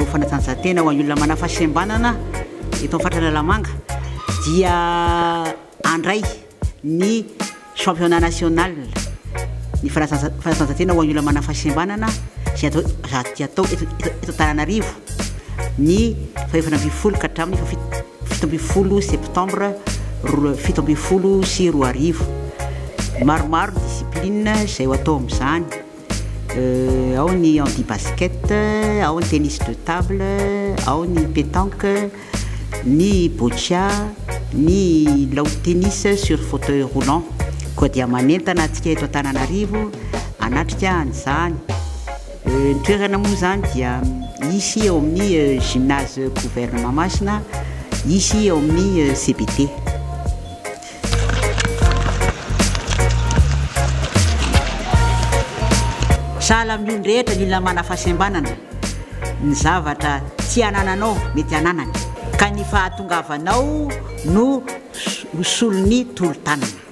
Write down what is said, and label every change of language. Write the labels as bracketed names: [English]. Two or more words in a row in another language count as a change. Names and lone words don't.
[Malagasy] fanatanjahantena ho an'ny olona mana fahasembanana eto amin'ny faritra Analamanga dia andray ny [French] championnat national [Malagasy] ny fanatanjahantena ho an'ny olona mana fahasembanana zay atao eto Antananarivo ny fahaefana ambin'ny folo ka hatramin'ny fito ambin'ny folo septembre 2024. Maromaro discipline zay ho atao amin'izany. Ao ny handi-basket, ao ny [French] tennis de table, [Malagasy] ao ny pétanque, ny boccia, ny [English] lawn tennis [French] sur fauteuil roulant. [Malagasy] Koa dia manentana antsika eto Antananarivo anatrika an'izany. Ny toerana moa zany dia isy eo amin'ny [French] gymnase gouvernement [Malagasy] Masina, isy eo amin'ny CBT. Sahala amin'ny olona rehetra ny olona mana fahasembanana, ny zavatra tsy anananao mety ananany, ka ny fahatongavanao no solony tolo-tanana.